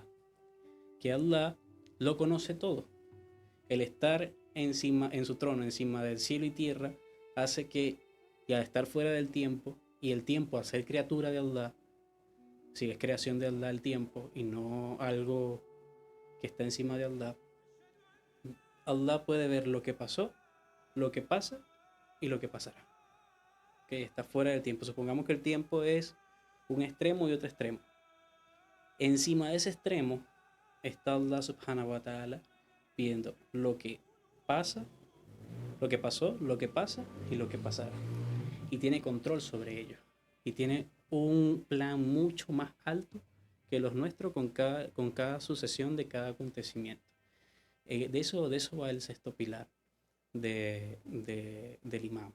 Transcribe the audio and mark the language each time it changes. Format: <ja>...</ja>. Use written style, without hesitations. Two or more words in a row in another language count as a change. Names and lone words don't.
<es>Que Allah lo conoce todo. El estar encima, en su trono, encima del cielo y tierra, hace que, y al estar fuera del tiempo, y el tiempo al ser criatura de Allah, si es creación de Allah el tiempo y no algo que está encima de Allah, Allah puede ver lo que pasó, lo que pasa y lo que pasará. Que está fuera del tiempo. Supongamos que el tiempo es un extremo y otro extremo. Encima de ese extremo está</es> <ar>الله سبحانه وتعالى</ar> <es>viendo lo que pasa, lo que pasó, lo que pasa y lo que pasará. Y tiene control sobre ello. Y tiene un plan mucho más alto que los nuestros con cada sucesión de cada acontecimiento. De eso va el sexto pilar del imán.</es>